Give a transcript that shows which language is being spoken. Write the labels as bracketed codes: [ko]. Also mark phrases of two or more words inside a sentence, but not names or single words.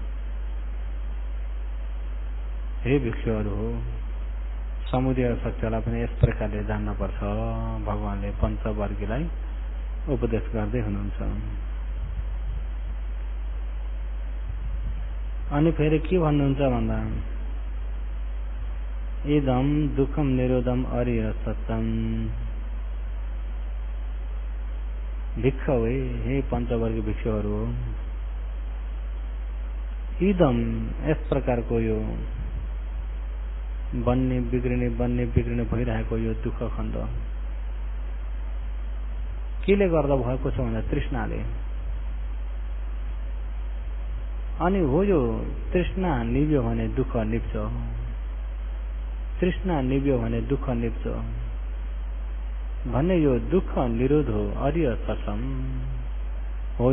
[ne] हे भिक्षुहरू हो, समुदय सत्यलाई पनि यस प्रकारले जान्नुपर्छ। भगवानले पञ्चवर्गीलाई उपदेश गर्दै हुनुहुन्छ। अनि फेरि के भन्नुहुन्छ भन्दा [pi] इदम दुःखम निरोधम अरिय सत्यम। [ne] भिक्षु हे पञ्चवर्गी भिक्षुहरू हो, इदम यस प्रकारको यो बन्ने बिग्रिने भइरहेको यो दुःख खण्ड केले गर्दा भएको छ भन्दा तृष्णाले। अनि हो यो तृष्णा निभ्यो भने दुःख निप्छ, तृष्णा निभ्यो भने दुःख निप्छ भन्ने यो दुःख निरोध हो [pi] अरिय सत्यम [ne] हो।